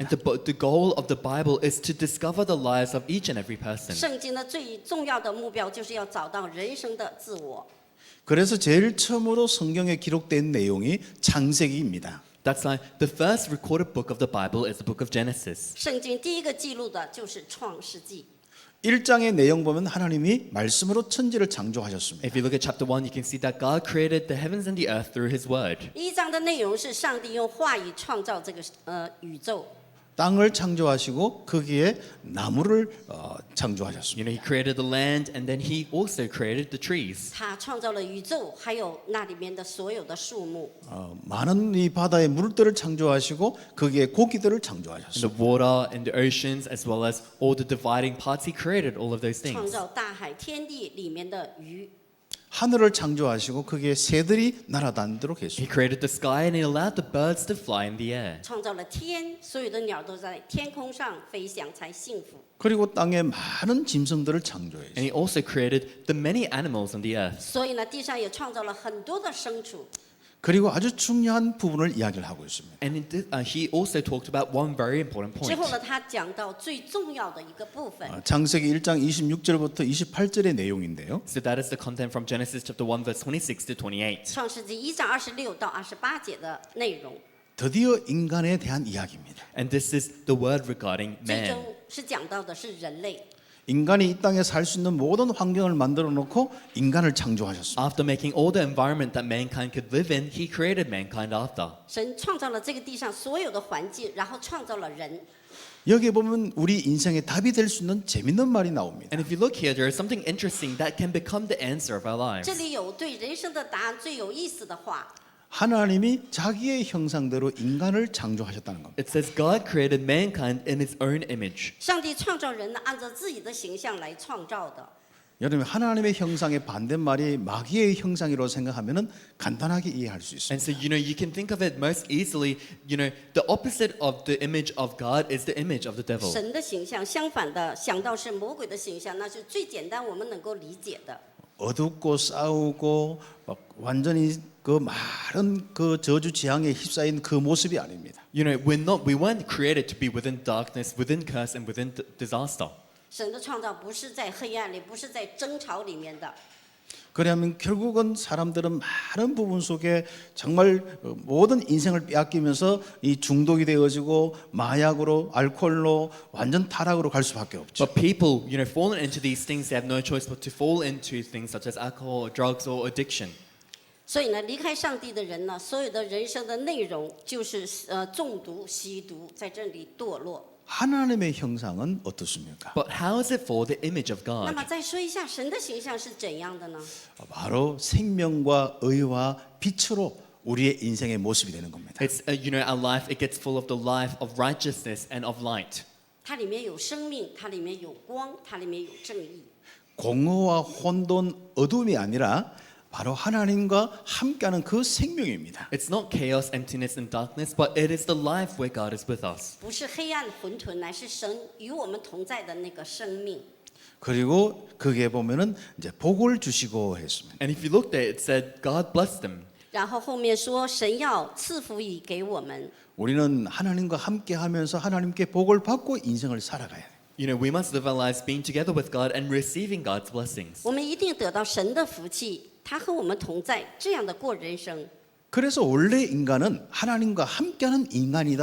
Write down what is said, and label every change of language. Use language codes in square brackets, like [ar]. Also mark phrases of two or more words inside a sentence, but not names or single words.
[en] And the goal of the Bible is to discover the lives of each and every person. [zh] 圣经的最重要的目标就是要找到人生的自我。 [ko] 그래서 제일 처음으로 성경에 기록된 내용이 창세기입니다. [en] That's why the first recorded book of the Bible is the book of Genesis. [zh] 圣经第一个记录的就是创世纪。 [ko] 1장의 내용 보면 하나님이 말씀으로 천지를 창조하셨습니다. [en] If you look at chapter 1, you can see that God created the heavens and the earth through His Word. [zh] 一章的内容是上帝用话语创造这个宇宙。 [ko] 땅을 창조하시고 거기에 나무를 창조하셨습니다. [en] He created the land and then He also created the trees. [zh] 他创造了宇宙，还有那里面的所有的树木。 [ko] 많은 이 바다의 물들을 창조하시고 거기에 고기들을 [en] And [ko] 창조하셨습니다. [en] the water and the oceans as well as all the dividing parts, He created all of those [zh] 创 [en] things. [zh] 造大海、天地里面的鱼。 [ko] 하늘을 창조하시고 거기에 새들이 날아다니도록 [en] He [ko] 했습니다. [en] created the sky and He allowed the birds to fly in the air. [zh] 创造了天，所有的鸟都在天空上飞翔才幸福。 [ko] 그리고 땅에 많은 짐승들을 창조했습니다. [en] And He also created the many animals on the earth. [zh] 所以呢，地上也创造了很多的牲畜。 [ko] 그리고 아주 중요한 부분을 이야기를 하고 있습니다. [en] And He also talked about one very important [zh] 之 [en] point. [zh] 后呢，他讲到最重要的一个部分， [ko] 창세기 1장 26절부터 28절의 내용인데요. [en] So that is the content from Genesis chapter 1 verse 26 to 28. [zh] 创世纪1章26到28节的内容， [ko] 드디어 인간에 대한 이야기입니다. [en] And this is the word regarding [zh] 最 [en] man. [zh] 终是讲到的是人类。 [ko] 인간이 이 땅에 살 수 있는 모든 환경을 만들어 놓고 인간을 창조하셨습니다. [en] After making all the environment that mankind could live in, He created mankind after. [zh] 神创造了这个地上所有的环境，然后创造了人。 [ko] 여기에 보면 우리 인생의 답이 될 수 있는 재밌는 말이 나옵니다. [en] And if you look here, there is something interesting that can become the answer of our lives. [zh] 这里有对人生的答案最有意思的话， [ko] 하나님이 자기의 형상대로 인간을 창조하셨다는 겁니다. [en] It says God created mankind in His own image. [zh] 上帝创造人呢，按照自己的形象来创造的。 [ko] 여러분 하나님의 형상의 반대말이 마귀의 형상이라고 생각하면은 간단하게 이해할 수 있습니다. [en] And so, you can think of it most easily, the opposite of the image of God is the image of the devil. [zh] 神的形象，相反的想到是魔鬼的形象，那是最简单我们能够理解的。 [ko] 어둡고 싸우고 막 완전히 그 많은 그 저주 지향에 휩싸인 그 모습이 아닙니다. [en] We weren't created to be within darkness, within curse, and within disaster. [zh] 神的创造不是在黑暗里，不是在争吵里面的。 [ko] 그러면 결국은 사람들은 많은 부분 속에 정말 모든 인생을 빼앗기면서 이 중독이 되어지고 마약으로 알코올로 완전 타락으로 갈 수밖에 없죠. [en] But people, fallen into these things, they have no choice but to fall into things such as alcohol, or drugs, or addiction. [zh] 所以呢，离开上帝的人呢，所有的人生的内容就是中毒、吸毒，在这里堕落。 [ko] 하나님의 형상은 어떻습니까? [en] But how is it for the image of [zh] 那 [en] God? [zh] 么再说一下神的形象是怎样的呢？ [ko] 바로 생명과 의와 빛으로 우리의 인생의 모습이 되는 겁니다. [en] It's our life. It gets full of the life of righteousness and of light. [zh] 它里面有生命，它里面有光，它里面有正义。 [ko] 공허와 혼돈, 어둠이 아니라 바로 하나님과 함께하는 그 생명입니다. [en] It's not chaos, emptiness, and darkness, but it is the life where God is with us. [zh] 不是黑暗混沌，乃是神与我们同在的那个生命。 [ko] 그리고 거기에 보면은 이제 복을 주시고 했습니다. [en] And if you look there, it said God blessed them. [zh] 然后后面说神要赐福以给我们。 [ko] 우리는 하나님과 함께하면서 하나님께 복을 받고 인생을 살아가야 돼요. [en] We must live our lives being together with God and receiving God's blessings. [zh] 我们一定得到神的福气，他和我们同在，这样的过人生。 [ko] 그래서 원래 인간은 하나님과 함께하는 인간이다.